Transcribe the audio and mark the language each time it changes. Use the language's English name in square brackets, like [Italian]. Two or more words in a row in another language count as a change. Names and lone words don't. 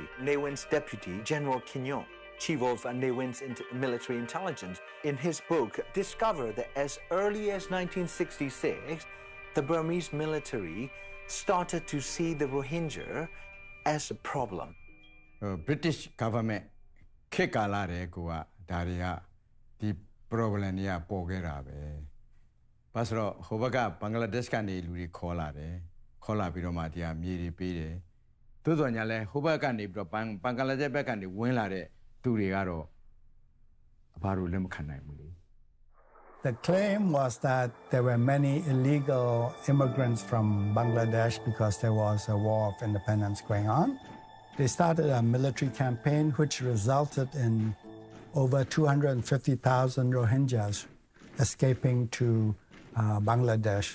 [English] Nguyen's deputy, General Kinyon, chief of Nguyen's military intelligence, in his book discovered that as early as 1966, the Burmese military started to see the Rohingya as a problem. British government [Burmese] ခေတ်ကာလတဲ့ကိုကဒါတွေကဒီ problem တွေကပေါ်ခဲ့တာပဲ။ဘာဆိုတော့ဟိုဘက်ကဘင်္ဂလားဒေ့ရှ်ကနေလူတွေခေါ်လာတယ်။ခေါ်လာပြီးတော့မှဒီဟာမြေတွေပေးတယ်။သို့တော်ညာလဲဟိုဘက်ကနေပြီးတော့ဘင်္ဂလားဒေ့ရှ်ဘက်ကနေဝင်လာတဲ့သူတွေကတော့အဘာလို့လက်မခံနိုင်ဘူးလေ။ [English] The claim was that there were many illegal immigrants from Bangladesh because there was a war of independence going on. They started a military campaign which resulted in over 250,000 Rohingyas escaping to Bangladesh.